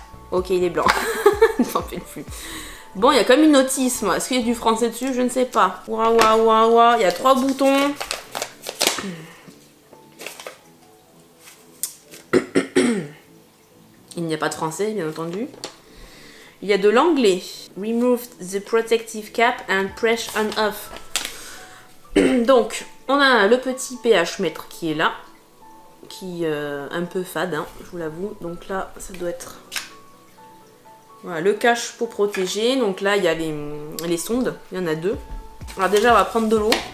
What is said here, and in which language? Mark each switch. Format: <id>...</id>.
<fr>Ok, il est blanc. N'en fais plus. Bon, il y a comme une notice, moi. Est-ce qu'il y a du français dessus? Je ne sais pas. Waouh, waouh, waouh, waouh. Il y a 3 boutons. Il n'y a pas de français, bien entendu. Il y a de l'anglais.</fr> <en>Remove the protective cap and press on off.</en> <fr>Donc, on a le petit pH mètre qui est là. Qui est un peu fade, hein, je vous l'avoue. Donc là, ça doit être... Voilà, le cache pour protéger. Donc là, il y a les sondes. Il y en a 2. Alors déjà, on va prendre de l'eau.</fr>